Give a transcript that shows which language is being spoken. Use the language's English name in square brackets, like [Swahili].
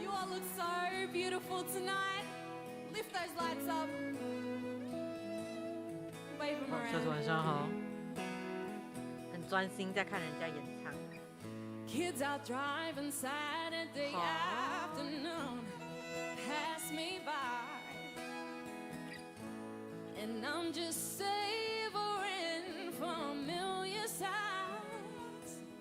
[English] look so beautiful tonight. Lift those lights up. Wave them [Chinese] 小组晚上好，很专心在看人家演唱。 [English] Kids out driving Saturday afternoon. Pass me by. And I'm just savoring familiar sights.